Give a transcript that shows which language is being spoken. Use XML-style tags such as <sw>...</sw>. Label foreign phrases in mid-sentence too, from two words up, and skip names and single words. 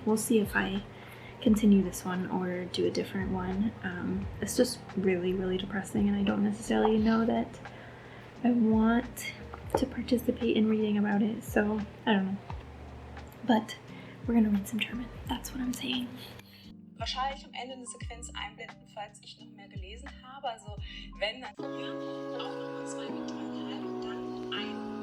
<en>We'll see if I continue this one or do a different one. It's just really, really depressing, and I don't necessarily know that I want to participate in reading about it, so I don't know. But we're gonna read some German. That's what I'm saying.</en> <de>Wahrscheinlich am Ende eine Sequenz einblenden, falls ich noch mehr gelesen habe. Also wenn dann ja, auch nochmal 2 mit 3,5 und dann 1.</de>